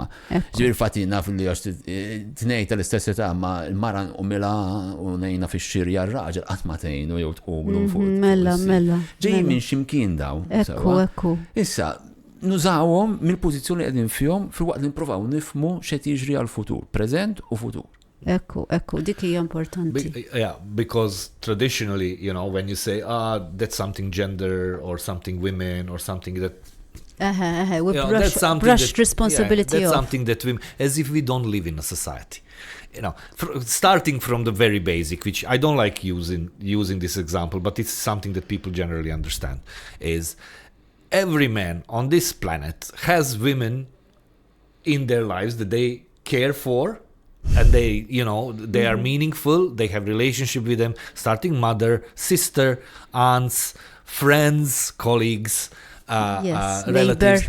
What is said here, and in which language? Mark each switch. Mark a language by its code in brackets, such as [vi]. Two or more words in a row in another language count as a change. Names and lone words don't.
[mt] Ġifieri fatt naf li għax tnejn tal-istess età ma l-mara umilha u ngħinha fix-xirja r-raġel qatt ma tgħinu jew tqumlu fuq. Mela. Ġejjin minn x'imkien daw. Ekku. Issa nużawhom mill-pożizzjoni qegħdin fihom filwaqt li nippruvaw nifhmu x'qed jiġri għall-futur, preżent u futur. Ekku, dik hija importanti. [en] Because traditionally, when you say, that's something gender or something women or something that we brush responsibility that's something that women, as if we don't live in a society. Starting from the very basic, which I don't like using this example, but it's something that people generally understand, is every man on this planet has women in their lives that they care for, and they are meaningful, they have relationship with them, starting mother, sister, aunts, friends, colleagues, relatives.